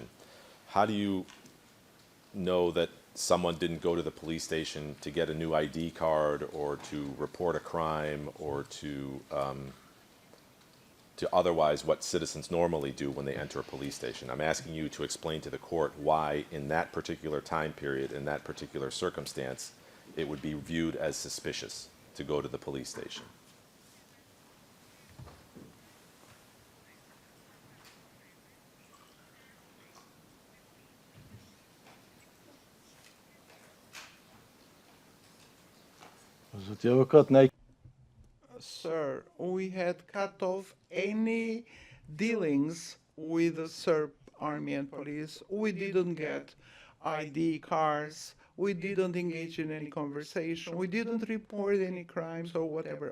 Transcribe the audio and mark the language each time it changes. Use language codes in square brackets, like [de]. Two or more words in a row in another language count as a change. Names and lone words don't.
[en] How do you know that someone didn't go to the police station to get a new ID card or to report a crime or to otherwise what citizens normally do when they enter a police station? I'm asking you to explain to the court why in that particular time period, in that particular circumstance, it would be viewed as suspicious to go to the police station. [sq] Zoti avokat na [en] Sir, we had cut off any dealings with the Serb army and police. We didn't get ID cards. We didn't engage in any conversation. We didn't report any crimes or whatever.